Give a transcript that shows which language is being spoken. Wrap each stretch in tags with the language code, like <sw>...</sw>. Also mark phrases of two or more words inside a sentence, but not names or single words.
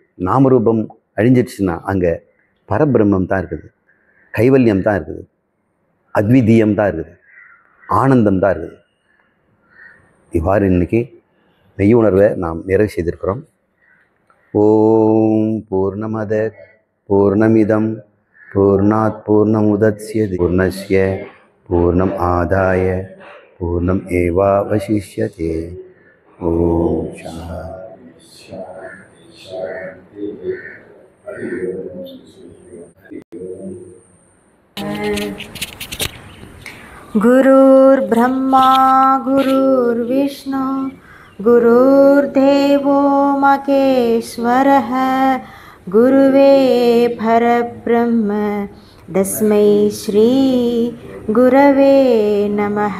<ta>நாமரூபம் அழிஞ்சிடுச்சுன்னா அங்கே பரபிரம்மம் தான் இருக்குது, கைவல்யம் தான் இருக்குது, அத்விதீயம் தான் இருக்குது, ஆனந்தம் தான் இருக்குது. இவ்வாறு இன்னைக்கு மெய் உணர்வை நாம் நிறைவு செய்திருக்கிறோம்.</ta> <sa>ओं पूर्णमदः पूर्णमिदं पूर्णात् पूर्णमुदच्यते पूर्णस्य पूर्णम् आदाय पूर्णम् एवावशिष्यते. ஓம் गुरुर्ब्रह्मा गुरुर्विष्णु गुरुर्देवो महेश्वरः गुरुवे परब्रह्म तस्मै श्री गुरवे नमः.</sa>